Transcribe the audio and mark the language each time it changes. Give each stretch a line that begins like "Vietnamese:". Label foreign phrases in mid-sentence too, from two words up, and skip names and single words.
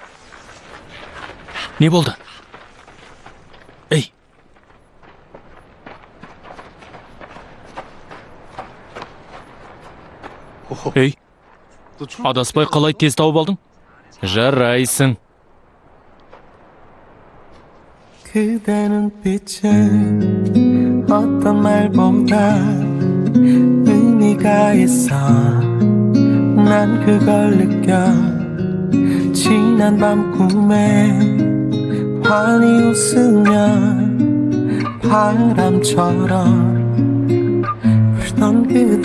Kazakh: Не болды? Ей! Ей! Адаспай қалай тез тауып алдың? Жарайсың.
Korean: 그대 눈빛에 어떤 말보다 의미가 있어 난 그걸 느껴 지난 밤 꿈에 환히 웃으면 바람처럼 울던 그대